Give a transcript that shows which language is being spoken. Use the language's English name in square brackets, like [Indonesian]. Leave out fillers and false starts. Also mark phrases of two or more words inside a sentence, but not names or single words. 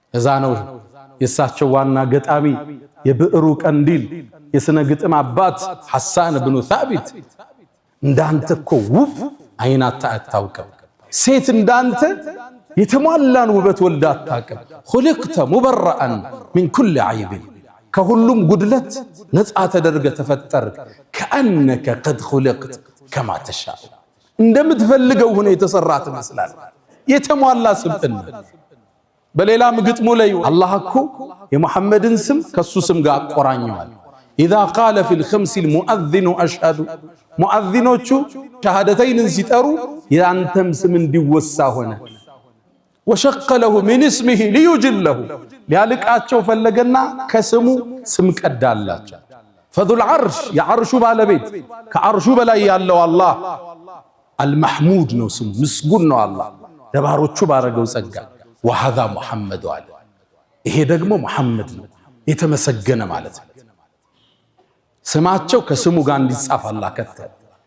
[Amharic] እዛ ነው የሳቸው ዋና ገጣሚ የብዕሩ ቀንዲል የስነ ግጥም አባት ሐሳን ብኑ ሳቢት እንዳንተ እኮ ውብ አይናታ አታውቅም፣ ሴት እንዳንተ የተሟላን ውበት ወልዳ አታውቅም። [Arabic] خلقت مبرئا من كل [Amharic] عيب ከሁሉም ጉድለት ነፃ ተደርገ ተፈጠርክ። [Arabic] كأنك قد خلقت كما تشاء [Amharic] እንደምትፈልገው ሆነ የተሰራ ትመስላል። የተሟላ ስብዕና በሌላም ግጥሙ ላይ አላህ እኮ የሙሐመድን ስም ከሱ ስም ጋር አቆራኘዋል። [Arabic] إذا قال في الخمس المؤذن أشهد [Amharic] ሙአዚኖቹ ሸሃደተይንን ሲጠሩ ያንተም ስም እንዲወሳ ሆነ። [Arabic] وشق له من اسمه ليجله [Amharic] ሊያልቃቸው ፈለገና ከስሙ ስም ቀዳላቸው። [Arabic] فذو العرش [Amharic] የዓርሹ ባለቤት ከዓርሹ በላይ ያለው አላህ አልመሕሙድ ነው ስሙ፣ ምስጉን ነው አላህ ለባሮቹ ባረገው ጸጋ። [Arabic] وهذا محمد [Amharic] አለ ይሄ ደግሞ መሐመድ ነው የተመሰገነ ማለት ነው። ስማቸው ከስሙ ጋር እንዲጻፍ አላህ ከተለ